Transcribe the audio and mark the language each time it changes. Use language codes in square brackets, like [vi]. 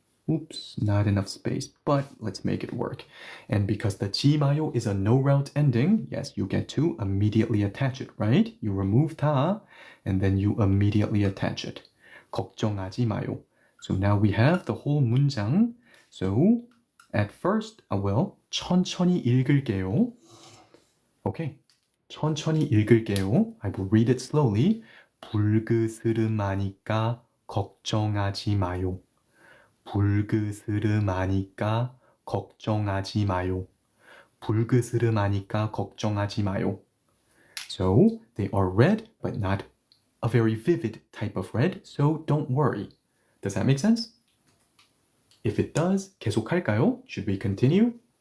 [en] Oops, not enough space, but let's make it work. And because the 지마요 is a no route ending, yes, you get to immediately attach it, right? You remove 다, and then you immediately attach it. [ko] 걱정하지 마요. [en] So now we have the whole 문장. So at first, well, [ko] 천천히 읽을게요. Okay, 천천히 읽을게요. [en] I will read it slowly. [ko] 불그스름하니까 걱정하지 마요. 불그스름하니까 걱정하지 마요. 불그스름하니까 걱정하지 마요. [en] So they are red, but not a very vivid type of red, so don't worry. Does that make sense? If it does, [ko] 계속할까요? [en] Should we continue?